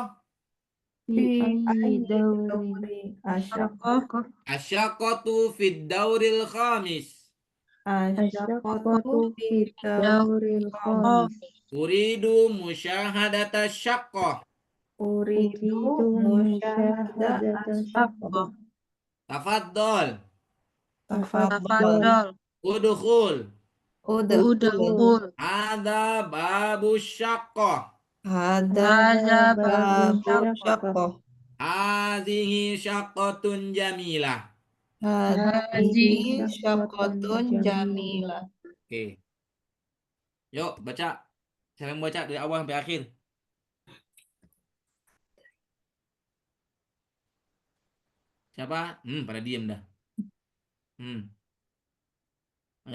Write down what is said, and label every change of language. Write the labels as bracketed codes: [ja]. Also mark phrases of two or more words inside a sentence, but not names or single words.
[ar] في أي دور الشقة. الشقة في الدور الخامس. الشقة في الدور الخامس. أريد مشاهدة شقة. Uridu Uridu musyahadata musyahadata syaqqa. syaqqa. Tafadhol. Tafadhal. Tafadhol. Udkhul. Udkhul. Udkhul. هذا باب شقة. Hadza Hadza babu babu syaqqah. هذه شقة جميلة. Hadhihi Hadhihi شقة جميلة. [id] Oke. Yuk, baca. Saya yang baca dari awal sampai akhir. Siapa? Pada diem dah. Ayo.